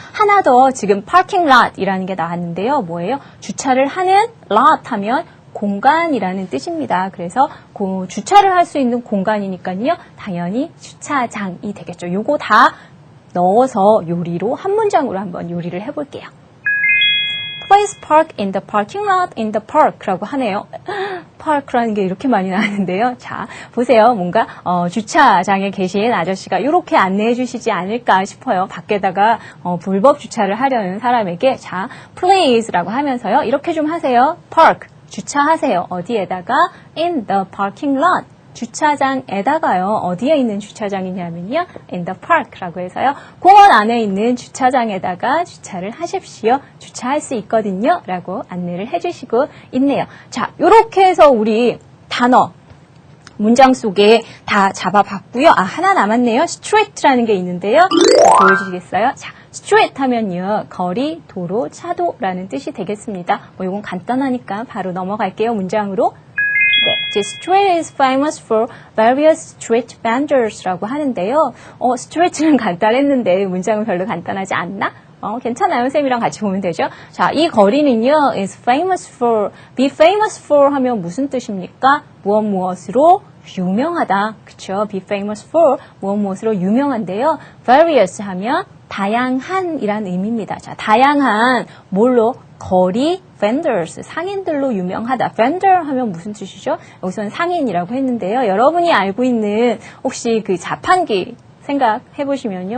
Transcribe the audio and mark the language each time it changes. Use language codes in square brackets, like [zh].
[ko] 하나 더 지금 parking lot이라는 게 나왔는데요. 뭐예요? 주차를 하는 lot 하면 공간이라는 뜻입니다. 그래서 주차를 할 수 있는 공간이니까요. 당연히 주차장이 되겠죠. 요거 다 넣어서 요리로 한 문장으로 한번 요리를 해볼게요. [en] Please park in the parking lot in the park [ko] 라고 하네요. park라는 게 이렇게 많이 나왔는데요. 자, 보세요. 뭔가 주차장에 계신 아저씨가 이렇게 안내해 주시지 않을까 싶어요. 밖에다가 불법 주차를 하려는 사람에게 자, please라고 하면서요. 이렇게 좀 하세요. park. 주차하세요. 어디에다가? [en] in the parking lot. [ko] 주차장에다가요. 어디에 있는 주차장이냐면요. [en] in the park [ko] 라고 해서요. 공원 안에 있는 주차장에다가 주차를 하십시오. 주차할 수 있거든요. 라고 안내를 해주시고 있네요. 자, 요렇게 해서 우리 단어 문장 속에 다 잡아봤고요. 아, 하나 남았네요. street라는 게 있는데요. 보여주시겠어요? 자, street 하면요. 거리, 도로, 차도라는 뜻이 되겠습니다. 이건 간단하니까 바로 넘어갈게요. 문장으로. [en] 네, the street is famous for various street vendors [ko] 라고 하는데요. street는 간단했는데 문장은 별로 간단하지 않나? 괜찮아요. 선생님이랑 같이 보면 되죠. 자, 이 거리는요, is famous for, be famous for 하면 무슨 뜻입니까? 무엇으로 유명하다. 그쵸? be famous for, 무엇으로 유명한데요. various 하면 다양한 이란 의미입니다. 자, 다양한 뭘로? 거리, vendors, 상인들로 유명하다. vendor 하면 무슨 뜻이죠? 여기서는 상인이라고 했는데요. 여러분이 알고 있는 혹시 그 자판기 생각해 보시면요.